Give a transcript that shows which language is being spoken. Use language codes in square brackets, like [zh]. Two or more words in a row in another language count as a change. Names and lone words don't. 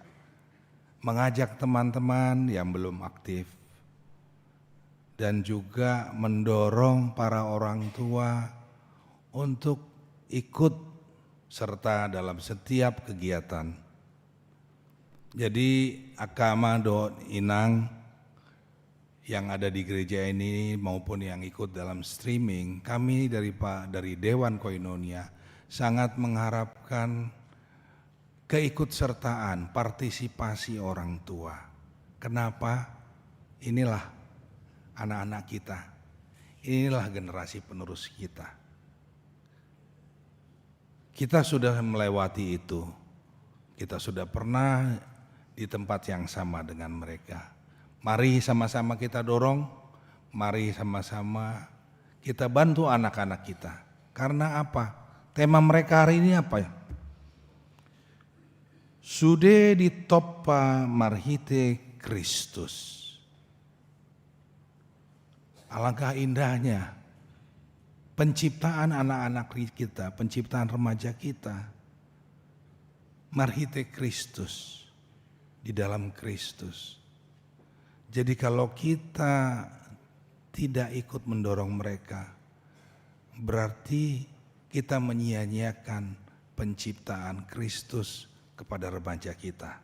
[id] Mengajak teman-teman yang belum aktif. Dan juga mendorong para orang tua untuk ikut serta dalam setiap kegiatan. Jadi [bbc] akama do inang [id] yang ada di gereja ini maupun yang ikut dalam streaming, kami dari Dewan Koinonia sangat mengharapkan keikutsertaan, partisipasi orang tua. Kenapa? Inilah anak-anak kita, inilah generasi penerus kita. Kita sudah melewati itu, kita sudah pernah di tempat yang sama dengan mereka. Mari sama-sama kita dorong, mari sama-sama kita bantu anak-anak kita. Karena apa? Tema mereka hari ini apa ya? [bbc] Sude di toppa marhite Kristus. [id] Alangkah indahnya penciptaan anak-anak kita, penciptaan remaja kita. [bbc] Marhite Kristus, [id] di dalam Kristus. Jadi kalau kita tidak ikut mendorong mereka, berarti kita menyia-nyiakan penciptaan Kristus kepada remaja kita.